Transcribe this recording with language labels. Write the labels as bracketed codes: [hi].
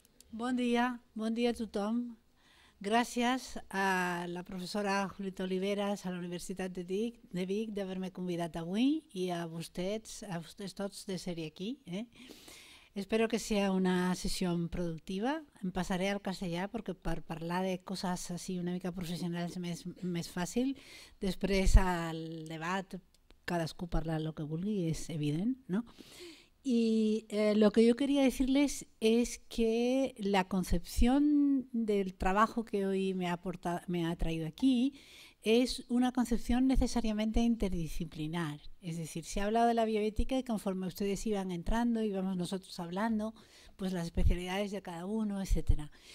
[ca] Bon dia a tothom. Gràcies a la professora Julieta Oliveras, a la Universitat de Vic, d'haver-me convidat avui [es] y a ustedes [ca] tots de ser aquí. [es] Espero que sea una sesión productiva. [ca] Em pasaré al castellà perquè per parlar de coses així una mica professionals més fàcil. Després al debat cadascú parla el que vulgui, és evident, ¿no? [es] Y lo que yo quería decirles es que la concepción del trabajo que hoy me ha traído aquí es una concepción necesariamente interdisciplinar. Es decir, se ha hablado de la bioética y conforme ustedes iban entrando, íbamos nosotros hablando, pues las especialidades de cada uno, etc.